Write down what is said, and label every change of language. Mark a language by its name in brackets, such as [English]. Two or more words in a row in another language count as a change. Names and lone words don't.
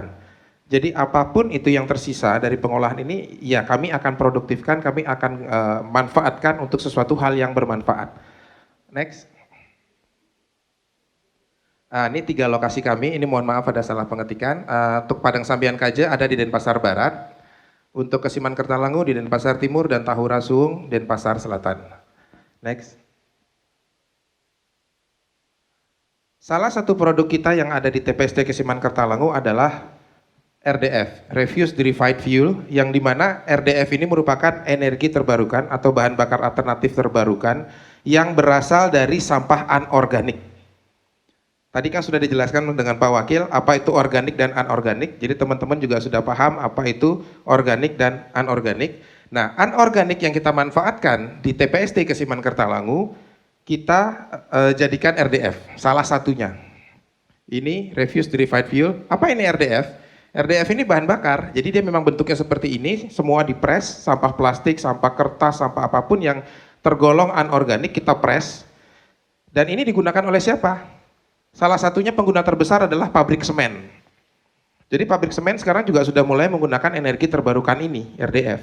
[Indonesian] Jadi apapun itu yang tersisa dari pengolahan ini, ya kami akan produktifkan, kami akan manfaatkan untuk sesuatu hal yang bermanfaat. Next. Ini 3 lokasi kami, ini mohon maaf ada salah pengetikan. Untuk Padang Sabian Kaja ada di Denpasar Barat. Untuk Kesiman Kertalangu di Denpasar Timur dan Tahura Suwung Denpasar Selatan. Next. Salah satu produk kita yang ada di TPST Kesiman Kertalangu adalah RDF, [English] Refuse Derived Fuel, [Indonesian] yang dimana RDF ini merupakan energi terbarukan atau bahan bakar alternatif terbarukan yang berasal dari sampah anorganik. Tadi kan sudah dijelaskan dengan Pak Wakil apa itu organik dan anorganik, jadi teman-teman juga sudah paham apa itu organik dan anorganik. Nah, anorganik yang kita manfaatkan di TPST Kesiman Kertalangu, kita jadikan RDF, salah satunya. [English] Ini refuse derived fuel. [Indonesian] Apa ini RDF? RDF ini bahan bakar, jadi dia memang bentuknya seperti ini, semua dipres, sampah plastik, sampah kertas, sampah apapun yang tergolong anorganik kita pres. Dan ini digunakan oleh siapa? Salah satunya pengguna terbesar adalah pabrik semen. Jadi pabrik semen sekarang juga sudah mulai menggunakan energi terbarukan ini, RDF.